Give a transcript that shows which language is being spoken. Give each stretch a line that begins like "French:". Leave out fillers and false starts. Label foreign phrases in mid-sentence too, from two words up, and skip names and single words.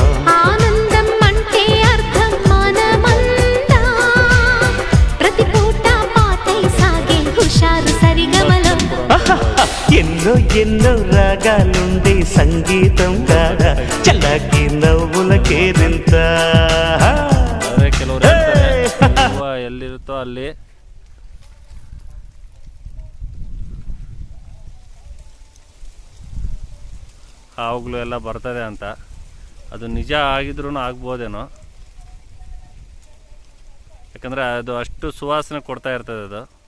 Telugu: ఆనందం అంటే అర్థం మనమందా, ప్రతి పూట పాటై సాగే హుషారు సరిగమలో. ఎన్నో ఎన్నో రాగాలుండే సంగీతం కాడ చల్లకి నవ్వుల కేరింత.
Kannada: ಕೆಲವರು ಎಲ್ಲಿರುತ್ತೋ ಅಲ್ಲಿ ಹಾವುಗಳು ಎಲ್ಲ ಬರ್ತದೆ ಅಂತ. ಅದು ನಿಜ ಆಗಿದ್ರೂ ಆಗ್ಬೋದೇನೋ, ಯಾಕಂದರೆ ಅದು ಅಷ್ಟು ಸುವಾಸನೆ ಕೊಡ್ತಾ ಇರ್ತದೆ ಅದು.